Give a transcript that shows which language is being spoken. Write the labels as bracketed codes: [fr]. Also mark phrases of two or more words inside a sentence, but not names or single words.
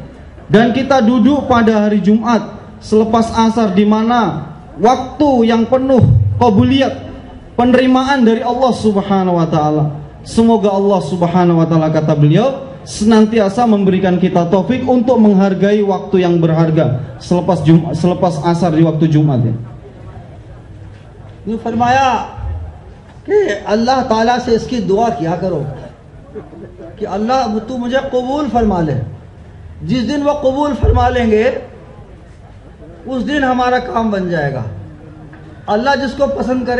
[id] Dan kita duduk pada hari Jumat selepas asar, di mana waktu yang penuh qabuliyat, penerimaan dari Allah [ar] سبحانه وتعالى. [id] Semoga Allah [ar] سبحانه وتعالى, [id] kata beliau, senantiasa memberikan kita taufik untuk menghargai waktu yang berharga selepas asar di waktu Jumat ya. [ur] یہ فرمایا کہ اللہ تعالیٰ سے اس کی دعا کیا کرو کہ اللہ تو مجھے قبول فرما لے۔ جس دن وہ قبول فرما لیں گے اس دن ہمارا کام بن جائے گا۔ اللہ جس کو پسند کرے۔